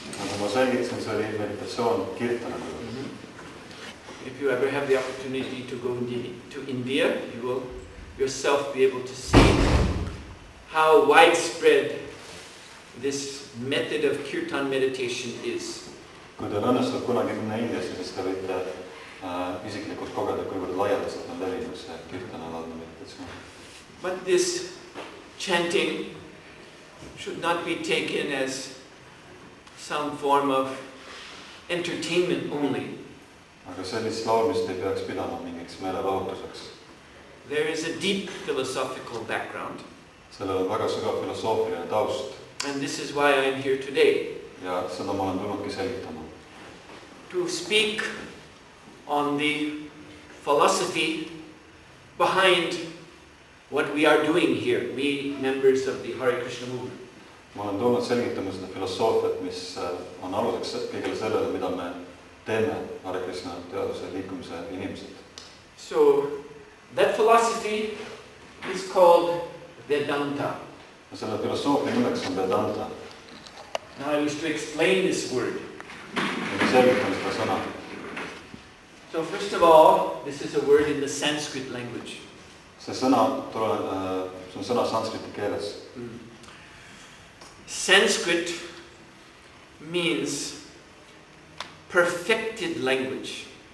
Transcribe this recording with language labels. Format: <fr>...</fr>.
<et>Nagu ma selgitasin, see oli meditatsioon kirtana.</et> <en>If you ever have the opportunity to go to India, you will yourself be able to see how widespread this method of kirtan meditation is.</en> <et>Kui teil õnnestub kunagi minna Indiasse, siis te võite isiklikult kogeda, kuivõrd laialdaselt on levinud see kirtanalaadne meditatsioon.</et> <en>But this chanting should not be taken as some form of entertainment only.</en> <et>Aga sellist laulmist ei peaks pidama mingiks meelelahutuseks.</et> <en>There is a deep philosophical background.</en> <et>Sellel on väga sügav filosoofiline taust.</et> <en>And this is why I am here today.</en> <et>Ja seda ma olen tulnudki selgitama.</et> <en>To speak on the philosophy behind what we are doing here, we members of the Hare Krishna movement.</en> <et>Ma olen tulnud selgitama seda filosoofiat, mis on aluseks kõigele sellele, mida me teeme Hare Krishna teaduse liikumise inimesed.</et> <en>So that philosophy is called Vedanta.</en> <et>Selle filosoofia nimeks on Vedanta.</et> <en>Now I wish to explain this word.</en> <et>Selgitan seda sõna.</et> <en>So first of all, this is a word in the Sanskrit language.</en> <et>See sõna see on sõna sanskriti keeles.</et> <en>Sanskrit means perfected language.</en>